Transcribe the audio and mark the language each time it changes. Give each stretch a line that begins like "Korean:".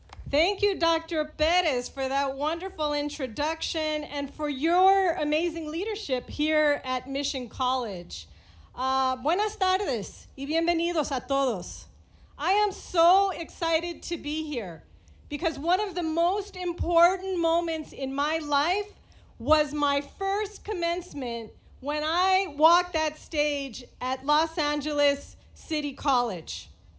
English: Thank you, Dr. Perez, for that wonderful introduction and for your amazing leadership here at Mission College.
Spanish: Buenas tardes y bienvenidos a todos.
English: I am so excited to be here because one of the most important moments in my life was my first commencement when I walked that stage at Los Angeles City College.